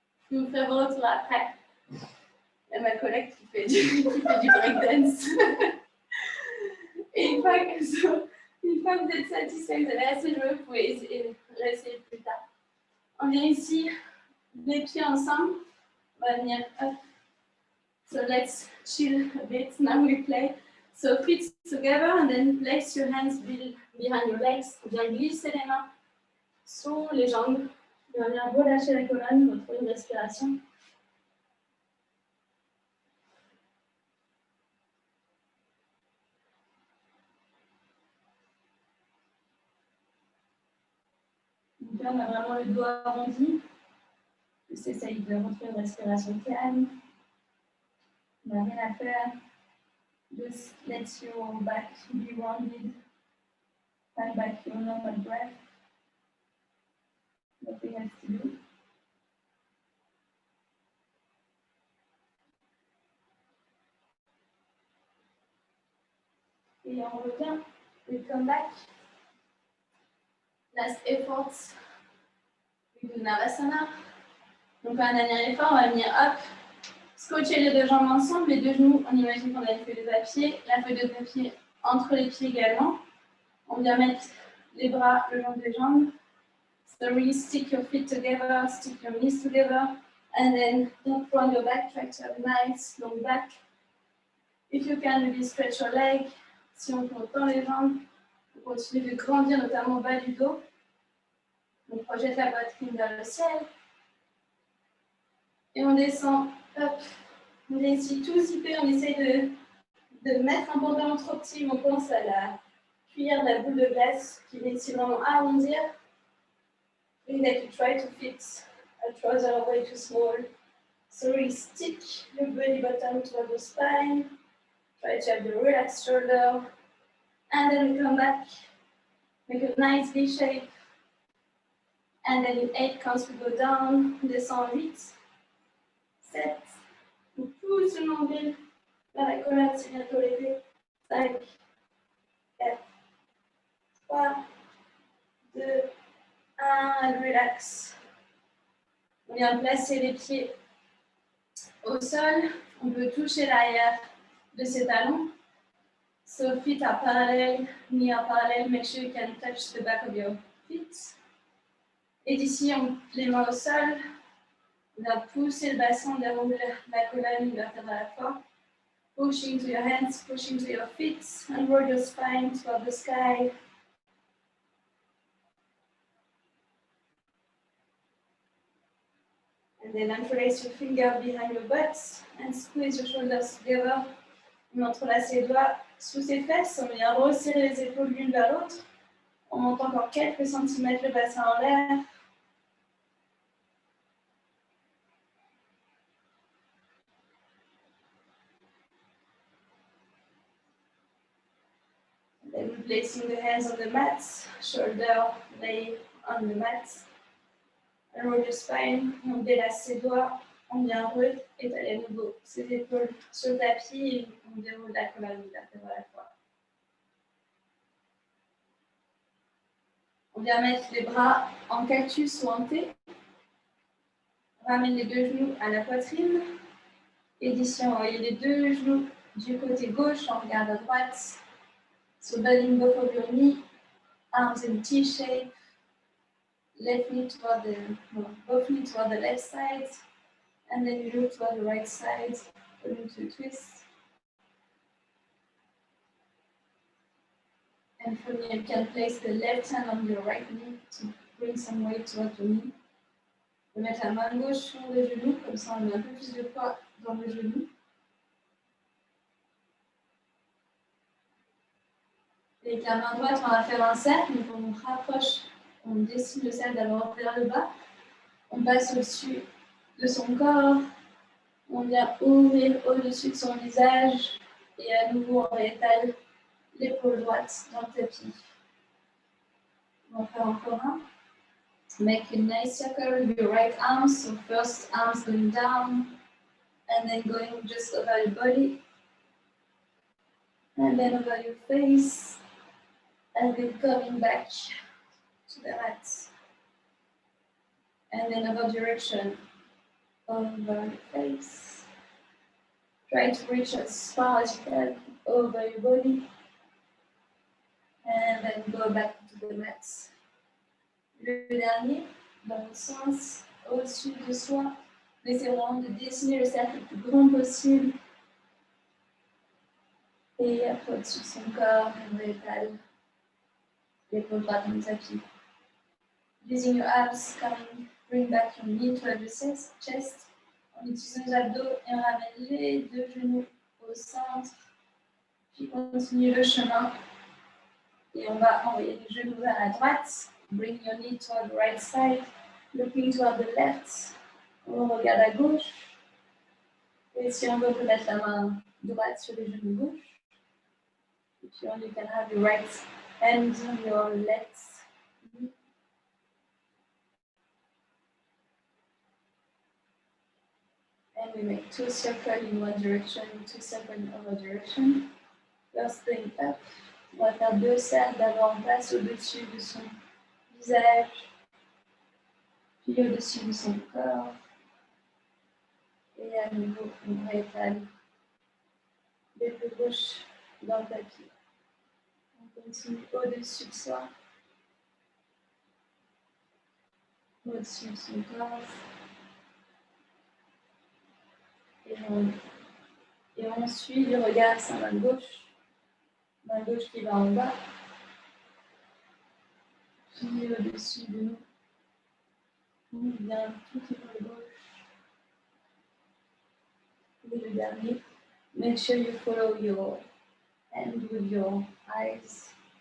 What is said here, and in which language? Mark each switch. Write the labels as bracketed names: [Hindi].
[French] Je vous ferai vos retours après. Il y a ma collègue qui fait du breakdance. Et une fois que vous êtes satisfait, vous avez assez joué, vous pouvez essayer plus tard. On vient ici, les pieds ensemble. On va venir [English] up. So let's chill a bit. Now we play. So feet together and then place your hands behind your legs. [French] On vient glisser les mains sous les jambes. On va venir relâcher la colonne, retrouver une respiration. Donc là, on a vraiment le dos arrondi. Juste essaye de retrouver une respiration calme. On n'a rien à faire. [English] Just let your back be rounded. Find back your normal breath. Nothing else to do. [French] Et on revient. [English] We come back. Last effort. We do Navasana. [French] Donc, un dernier effort, on va venir hop, scotcher les deux jambes ensemble, les deux genoux, on imagine qu'on a une feuille de papier, la feuille de papier entre les pieds également. On vient mettre les bras le long des jambes. [English] So really stick your feet together, stick your knees together, and then don't round your back, try to have a nice long back. If you can, maybe stretch your leg. [French] Si on tend les jambes, on continue de grandir, notamment au bas du dos. On projette la poitrine vers le ciel. Et on descend, hop, on est ici tout zippé, on essaye de mettre un pantalon trop petit, on pense à la cuillère de la boule de glace qui vient ici vraiment arrondir. [English] And that you try to fit a trouser way too small. So really stick your belly button toward the spine, try to have the relaxed shoulder, and then we come back, make a nice V shape, and then in 8 counts we go down, [French] descend en 8. 7, on pousse le nombril vers la colonne, c'est bientôt levé. 5, 4, 3, 2, 1, relax. On vient placer les pieds au sol. On peut toucher l'arrière de ses talons. [English] So feet are parallel, knee are parallel. Make sure you can touch the back of your feet. [French] Et d'ici, les mains au sol. On va pousser le bassin, dérouler la colonne vertébrale fort. [English] Push into your hands, push into your feet, and roll your spine toward the sky. And then interlace your finger behind your butt and squeeze your shoulders together. [French] On entrelace les doigts sous ses fesses, on vient resserrer les épaules l'une vers l'autre. On monte encore quelques centimètres le bassin en l'air. [English] Then placing the hands on the mat, shoulder lay on the mat. And roll your spine, [French] on délace ses doigts, on vient étaler à nouveau ses épaules sur le tapis et on déroule la colonne vertébrale à la fois. On vient mettre les bras en cactus ou en T. On ramène les deux genoux à la poitrine. Et d'ici, on envoie les deux genoux du côté gauche, on regarde à droite. [English] So bending both of your knee, arms in T-shape. Left knee toward both knees toward the left side. And then you look toward the right side, going to a twist. And from here, you can place the left hand on your right knee to bring some weight towards your knee. [French] On peut mettre la main gauche sur le genou, comme ça on met un peu plus de poids dans le genou. Et avec la main droite, on va faire un cercle, donc on rapproche, on dessine le cercle d'abord vers le bas. On passe au-dessus de son corps, on vient ouvrir au-dessus de son visage et à nouveau on réétale l'épaule droite dans le tapis. On va faire encore un. [English] Make a nice circle with your right arm. So first arms going down and then going just over your body and then over your face and then coming back to the mat. And then other direction over your face. Try to reach as far as you can over your body and then go back to the mat. [French] Le dernier, dans l'autre sens, au-dessus de soi, essayez vraiment de dessiner le cercle le plus grand possible. Et après, au-dessus de son corps, on réétale l'épaule droite dans le tapis. [English] Using your abs, bring back your knee toward your chest. [French] En utilisant les abdos et on ramène les deux genoux au centre. Puis continue le chemin. Et on va envoyer les genoux vers la droite. [English] Bring your knee toward the right side. Looking toward the left. [French] On regarde à gauche. Et si on veut, on peut mettre la main droite sur les genoux gauche. Et puis [English] you can have your right hand on your left knee. And we make 2 circles in one direction, 2 circles in other direction. First thing up. [French] On va faire 2 cercles. D'abord, on passe au-dessus de son visage, puis au-dessus de son corps. Et à nouveau, on réétale l'épaule gauche dans le tapis. On continue au-dessus de soi, au-dessus de son corps. Et on suit le regard sa main gauche qui va en bas, puis au-dessus de nous. On vient tout petit peu gauche. Et le dernier, [English] make sure you follow your hand with your eyes.